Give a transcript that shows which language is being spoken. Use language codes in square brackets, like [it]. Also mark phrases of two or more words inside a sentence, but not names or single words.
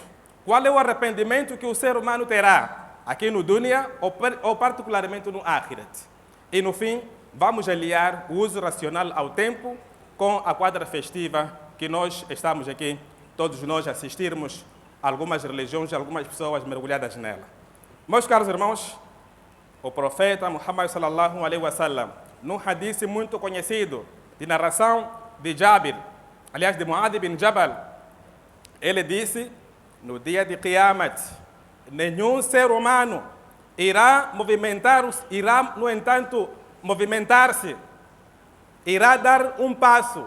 [pt] Qual é o arrependimento que o ser humano terá aqui no Dunya ou particularmente no Akhirat? E no fim, vamos aliar o uso racional ao tempo com a quadra festiva que nós estamos aqui, todos nós assistirmos algumas religiões, algumas pessoas mergulhadas nela. Meus caros irmãos, o profeta Muhammad [ar] صلى الله عليه وسلم, [pt] num hadith muito conhecido, de narração de Jabir, aliás, de Mu'adh bin Jabal, ele disse: no dia de Qiyamat, nenhum ser humano irá no entanto, movimentar-se, irá dar um passo.